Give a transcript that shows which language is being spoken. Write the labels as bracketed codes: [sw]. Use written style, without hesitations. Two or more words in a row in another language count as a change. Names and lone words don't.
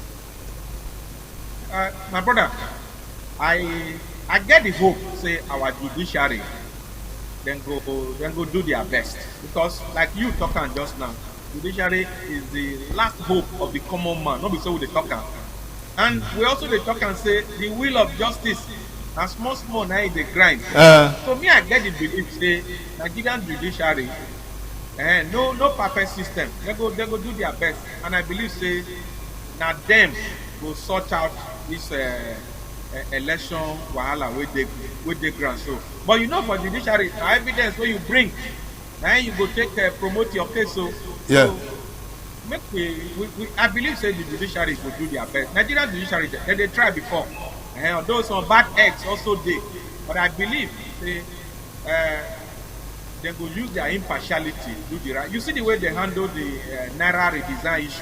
[pcm] My brother, I get the hope. Say our judiciary, then go do their best, because like you talking just now, judiciary is the last hope of the common man. Not be so with the talker. And we also dey talk and say the will of justice na small na dey grind. So me I get the belief say Nigerian judiciary no perfect system. They go do their best, and I believe say na them go sort out this election wahala wey dey ground. So but you know for judiciary na evidence wey you bring na you go take promote your case. So yeah. So, make I believe say the judiciary will do their best. Nigerian judiciary they try before. Although some bad eggs also dey, but I believe they go use their impartiality do the right. You see the way they handle the Naira redesign issue.